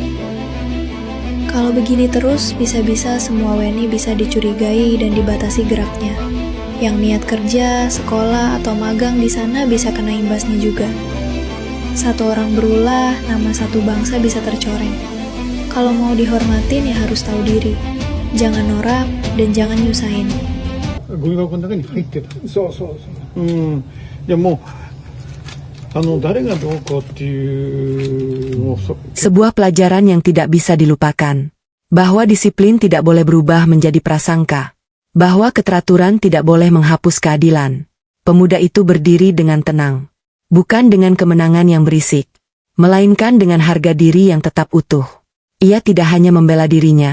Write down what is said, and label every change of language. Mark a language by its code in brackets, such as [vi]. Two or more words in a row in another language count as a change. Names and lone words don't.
[id] Kalau begini terus, bisa-bisa semua WNI bisa dicurigai dan dibatasi geraknya. Yang niat kerja, sekolah, atau magang di sana bisa kena imbasnya juga. Satu orang berulah, nama satu bangsa bisa tercoreng. Kalau mau dihormatin ya harus tahu diri. Jangan norak dan jangan nyusahin. [ja] ゴミ箱の中に入ってた。そうそうそう。いやもう誰がどうこうっていうもう [id] Sebuah pelajaran yang tidak bisa dilupakan. Bahwa disiplin tidak boleh berubah menjadi prasangka. Bahwa keteraturan tidak boleh menghapus keadilan. Pemuda itu berdiri dengan tenang. Bukan dengan kemenangan yang berisik. Melainkan dengan harga diri yang tetap utuh. Ia tidak hanya membela dirinya.